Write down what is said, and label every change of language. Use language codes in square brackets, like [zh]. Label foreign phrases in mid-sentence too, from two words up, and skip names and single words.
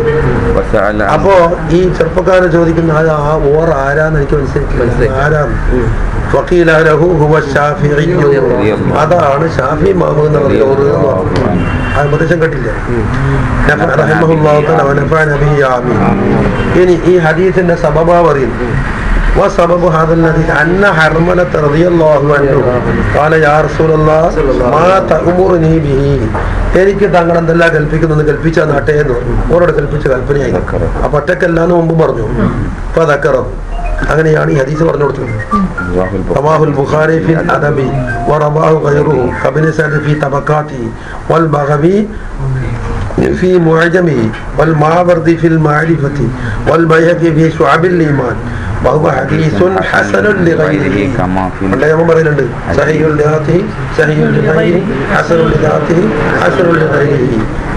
[ml] അപ്പോ ഈ ചെറുപ്പക്കാരൻ ചോദിക്കുന്ന ആ ഓർ ആരാന്ന് എനിക്ക് മനസ്സിലാക്കി, ആരാന്ന്? [ar] فقيل له هو شافعي, [ml] അതാണ് ഷാഫി ഇമാം എന്നുള്ള ഉപദേശം കേട്ടില്ല. [ar] رحمه الله تعالى ونفعنا به آمين. [ml] ഇനി ഈ ഹദീസിന്റെ സബബ പറയുന്നു. [ar] وسبب هذا الحديث أن حرملة رضي الله عنه قال يا رسول الله ما تأمرني به [ml] എനിക്ക് താങ്കൾ എന്തെല്ലാം കൽപ്പിക്കുന്നത് കൽപ്പിച്ച നാട്ടെ എന്ന് പറഞ്ഞു. ഓരോട് കൽപ്പിച്ച കൽപ്പനയായി. അപ്പൊ ഒറ്റക്കല്ല എന്ന് മുമ്പ് പറഞ്ഞു. അപ്പൊ അതൊക്കെ അങ്ങനെയാണ് ഈ ഹദീസ് പറഞ്ഞു കൊടുത്തത്. [ar] رواه البخاري في الأدب ورواه غيره كابن سعد في طبقاته والبغوي في معجمه والماوردي في المعرفة والبيهقي في شعب الإيمان وهو حديث حسن لغيره صحيح لذاته صحيح لغيره حسن لذاته حسن لغيره.